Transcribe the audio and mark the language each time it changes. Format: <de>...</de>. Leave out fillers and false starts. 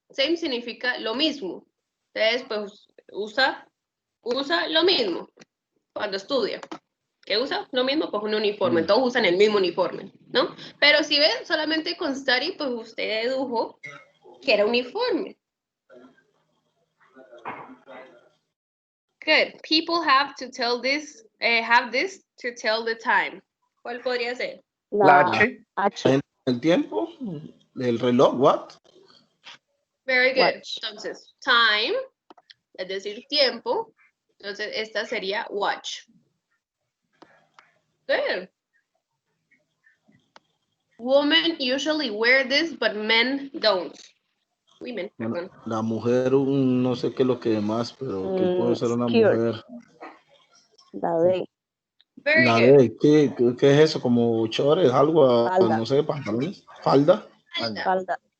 <es>Same significa lo mismo. Entonces, pues, usa lo mismo cuando estudia. ¿Qué usa? Lo mismo, pues un uniforme. Todos usan el mismo uniforme, ¿no? Pero si ven solamente con study, pues usted dedujo que era uniforme.</es> <en>Good. People have to tell this, have this to tell the time.</en> <es>¿Cuál podría ser? La H. H. ¿El tiempo? ¿El reloj? ¿What?</es> <en>Very good. Watch.</en> <es>Entonces, time, es decir, tiempo. Entonces, esta sería watch.</es> <en>Good. Women usually wear this, but men don't. Women, perdón.</en> <es>La mujer, no sé qué es lo que más, pero ¿qué puede ser una</es> <en>Skirt.</en> <es>mujer? La D.</es> <en>Very</en> <es>La</es> <en>good.</en> <es>de, ¿qué es eso? ¿Como chores? ¿Algo? Falda. No sé, pantalones. ¿Falda? Falda. Falda.</es>